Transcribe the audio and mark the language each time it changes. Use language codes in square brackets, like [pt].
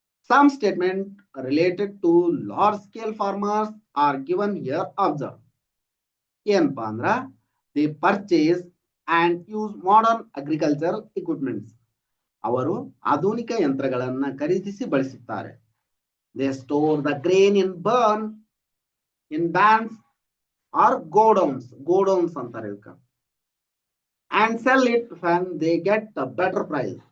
[en] Some statement related to large scale farmers are given here. Observe. [kn] ಏನಪ್ಪಾ ಅಂದ್ರ, [en] they purchase and use modern agricultural equipments. [kn] ಅವರು ಆಧುನಿಕ ಯಂತ್ರಗಳನ್ನ ಖರೀದಿಸಿ ಬಳಸುತ್ತಾರೆ. [en] They store the grain in barns or godowns. Godowns [kn] ಅಂತಾರೆ ಇದಕ್ಕೆ. [en] and sell it when they get a better price.